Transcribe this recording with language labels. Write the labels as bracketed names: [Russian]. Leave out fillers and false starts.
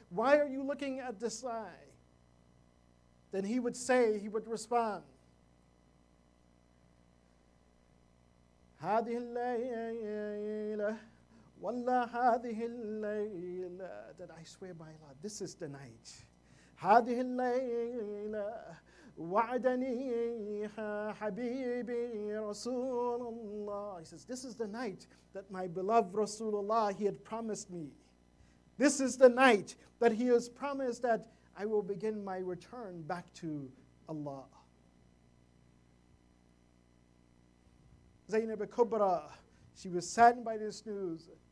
[English] Why are you looking at the sky? Then he would say, he would respond, [Arabic] هذه الليلة والله هذه الليلة, [English] that I swear by Allah, this is the night. [Arabic] هذه الليلة وعدني حبيبي رسول الله. [English] He says, this is the night that my beloved Rasulullah, he had promised me. This is the night that he has promised that I will begin my return back to Allah. Zainab al-Kubra, she was saddened by this news.